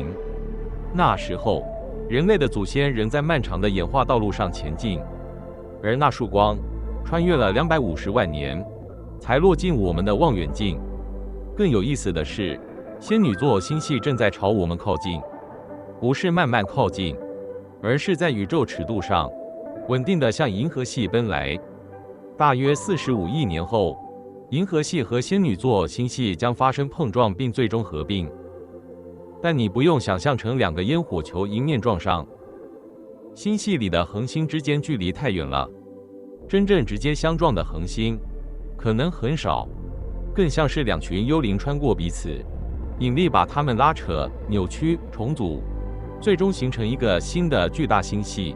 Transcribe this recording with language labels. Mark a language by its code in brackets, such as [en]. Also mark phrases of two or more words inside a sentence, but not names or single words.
[zh] 那時候，人類的祖先仍在漫長的演化道路上前進，而那束光穿越了250萬年，才落進我們的望遠鏡。更有意思的是，仙女座星系正在朝我們靠近，不是慢慢靠近，而是在宇宙尺度上穩定地向銀河系奔來。大約45億年後，銀河系和仙女座星系將發生碰撞並最終合併。但你不用想象成兩個煙火球迎面撞上，星系裡的恆星之間距離太遠了，真正直接相撞的恆星可能很少，更像是兩群幽靈穿過彼此，引力把它們拉扯、扭曲、重組，最終形成一個新的巨大星系。